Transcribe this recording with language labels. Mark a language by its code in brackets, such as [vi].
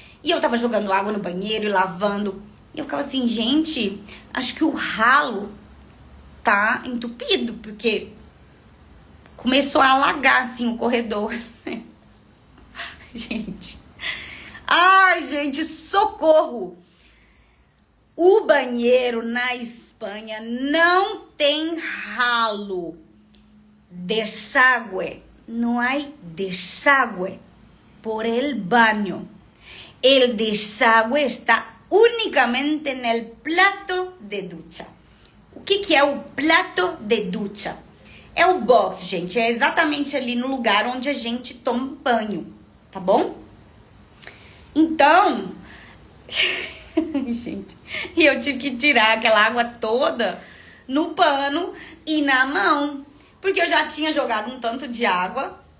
[pt] E eu tava jogando água no banheiro e lavando. E eu ficava assim, gente, acho que o ralo tá entupido, porque começou a alagar, assim, o corredor. Gente. Ai, gente, socorro! O banheiro na Espanha não tem ralo. [es] Desagüe. No hay desagüe por el baño. El desagüe está únicamente en el plato de ducha. [pt] O que é o plato de ducha? É o box, gente. É exatamente ali no lugar onde a gente toma banho, tá bom? Então, gente, eu tive que tirar aquela água toda no pano e na mão, porque eu já tinha jogado um tanto de água.